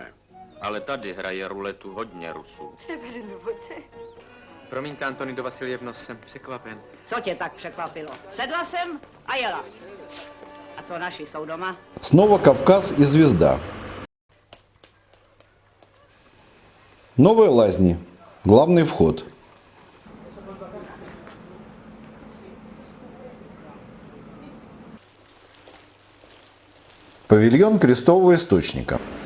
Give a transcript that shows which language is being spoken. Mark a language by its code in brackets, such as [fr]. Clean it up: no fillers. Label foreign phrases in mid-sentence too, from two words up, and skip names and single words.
[cs] Ale tady hraje ruletu hodně Rusů. Promiňte, Antonido Vasiljevno, jsem překvapen. Co tě tak překvapilo? Sedla jsem a jela. A co naši jsou doma? [ru] Снова Кавказ и «Звезда». Новые лазни. Главный вход. Павильон Крестового источника.